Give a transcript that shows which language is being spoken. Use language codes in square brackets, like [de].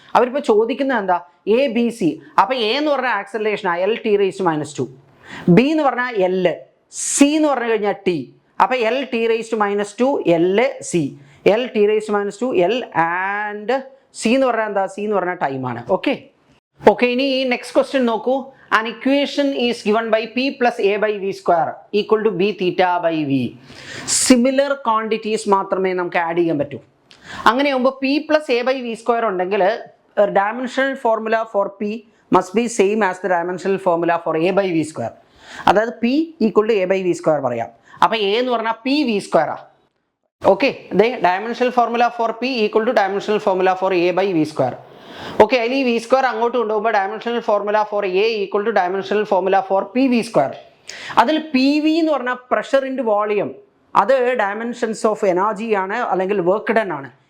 [ml] അവരിപ്പോൾ ചോദിക്കുന്നത് എന്താ, എ ബി സി. അപ്പോൾ എ എന്ന് പറഞ്ഞാൽ ആക്സിലറേഷനാണ് L T raise to minus 2, B എന്ന് പറഞ്ഞാൽ എൽ, സി എന്ന് പറഞ്ഞു കഴിഞ്ഞാൽ ടി. അപ്പോൾ L T raise to minus 2 L C, L T raise to minus 2 L and C എന്ന് പറഞ്ഞാൽ എന്താ, സി എന്ന് പറഞ്ഞാൽ ടൈമാണ്. ഓക്കെ, ഇനി നെക്സ്റ്റ് ക്വസ്റ്റ്യൻ നോക്കൂ. [en] An equation is given by p plus a by v square equal to b theta by v. [ml] Similar quantities മാത്രമേ നമുക്ക് ആഡ് ചെയ്യാൻ പറ്റൂ. [en] അങ്ങനെയാകുമ്പോൾ p plus a by v square ഉണ്ടെങ്കിൽ dimensional formula for p must be same as the dimensional formula for a by v square. [ml] അതായത് [en] p equal to a by v square [ml] പറയാം. അപ്പോൾ a എന്ന് പറഞ്ഞാൽ p v square ആ. [en] Okay, the dimensional formula for p equal to dimensional formula for a by v square. Okay, [ml] അതിൽ ഈ V square അങ്ങോട്ട് കൊണ്ടുപോകുമ്പോൾ [en] Dimensional formula for a equal to dimensional formula for p v square. [ml] അതിൽ P V എന്ന് പറഞ്ഞാൽ pressure into volume, അത് dimensions of energy ആണ്, അല്ലെങ്കിൽ വർക്ക് ഡൺ ആണ്.